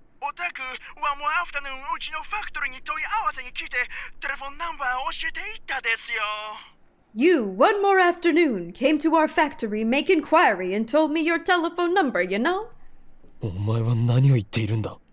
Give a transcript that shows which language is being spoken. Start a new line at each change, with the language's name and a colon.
Japanese: おたくはもうアフタヌーンうちのファクトリーに問い合わせに来てテレフォンナンバーを教えていったですよ。
English: You, one more afternoon, came to our factory, make inquiry, and told me your telephone number, you know?
Japanese: お前は何を言っているんだ